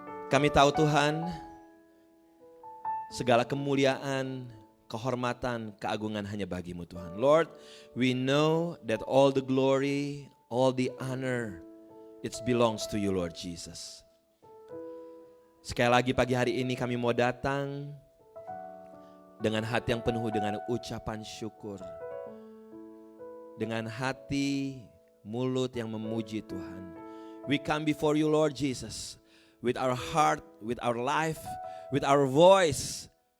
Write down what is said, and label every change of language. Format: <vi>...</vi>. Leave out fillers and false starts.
<id>Kami tahu Tuhan, segala kemuliaan, kehormatan, keagungan hanya bagi-Mu Tuhan.</id> <en>Lord, we know that all the glory, all the honor, it belongs to You Lord Jesus.</en> <id>Sekali lagi pagi hari ini kami mau datang dengan hati yang penuh dengan ucapan syukur. Dengan hati, mulut yang memuji Tuhan.</id> <en>We come before You Lord Jesus. With our heart, with our life, with our voice.</en>